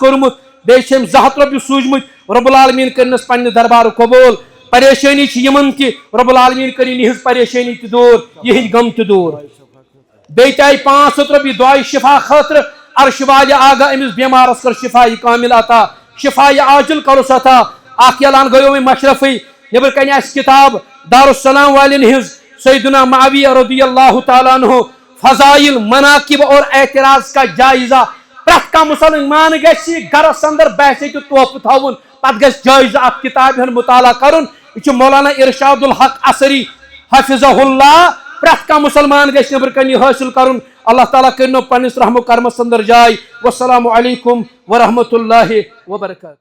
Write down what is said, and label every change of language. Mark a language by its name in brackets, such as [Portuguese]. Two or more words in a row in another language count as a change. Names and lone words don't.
[Kashmiri] کوٚرمُت بیٚیہِ چھِ أمۍ 200 رۄپیہِ سوٗزمٕتۍ [Arabic] رب العالمیٖن [Kashmiri] کٔرنَس پننہِ دربارٕ قبوٗل پریشانی چھِ یِمن کہ [Arabic] رب العالمیٖن [Kashmiri] کٔرِنۍ یِہنٛز پریشانی تہِ دور یِہنٛدۍ غم تہِ دور بیٚیہِ تہِ آیہِ 500 رۄپیہِ دعائے شفا خٲطرٕ عرش والہِ آگاہ أمِس بیمارس کر شفائی کامل عطا شفائی عاجل کرُس عطا اکھ اعلان گٔیو وۄنۍ مشرفٕے نٮ۪برٕ کنہِ آسہِ کِتاب دارالسلام والٮ۪ن ہٕنٛز سیدنا معاویہ رضی اللہ تعالیٰ عنہ فضائل مناقب اور اعتراض کا جائزہ پرٛٮ۪تھ کانٛہہ مُسلمان گژھِ گرس اندر باسے تہِ تحفہٕ تھاوُن پتہٕ گژھِ جٲیزٕ اتھ کِتابہِ ہُنٛد مطالعہ کرُن یہ چھُ مولانا ارشاد الحق اثری [Arabic] حفظہ اللہ [Kashmiri] پرٛٮ۪تھ کانٛہہ مُسلمان گژھِ نٮ۪برٕ کنہِ یہِ حٲصِل کرُن اللہ تعالیٰ کٔرنو پننِس رحم و کرمس اندر جاے [Arabic] والسلام علیکم ورحمۃ اللہ وبرکاتہ.